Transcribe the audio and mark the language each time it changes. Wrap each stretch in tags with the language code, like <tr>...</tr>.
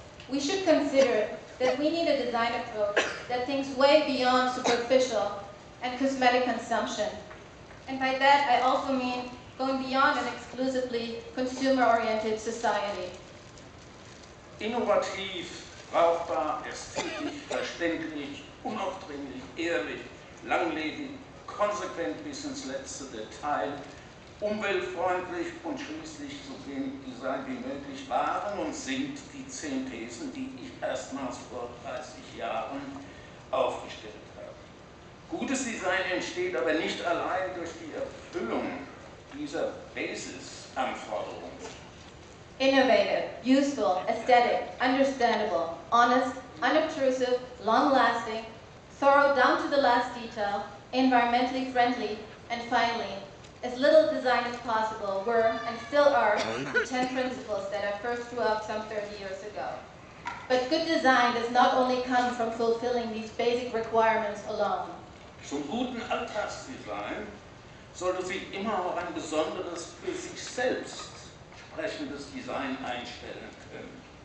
<en>We should consider that we need a design approach that thinks way beyond superficial and cosmetic consumption. And by that, I also mean going beyond an exclusively consumer-oriented society.</en> <de>Innovativ, brauchbar, ästhetisch, verständlich, unaufdringlich, ehrlich, langlebig, konsequent bis ins letzte Detail, umweltfreundlich und schließlich so wenig Design wie möglich waren und sind die 10 Thesen, die ich erstmals vor 30 Jahren aufgestellt habe. Gutes Design entsteht aber nicht allein durch die Erfüllung dieser Basisanforderungen.</de> <en>Innovative, useful, aesthetic, understandable, honest, unobtrusive, long-lasting, thorough down to the last detail, environmentally friendly, and finally, as little design as possible were and still are the 10 principles that I first drew up some 30 years ago. But good design does not only come from fulfilling these basic requirements alone.</en> <de>Zum guten Alltagsdesign sollte sich immer auch ein besonderes, für sich selbst sprechendes Design einstellen können.</de>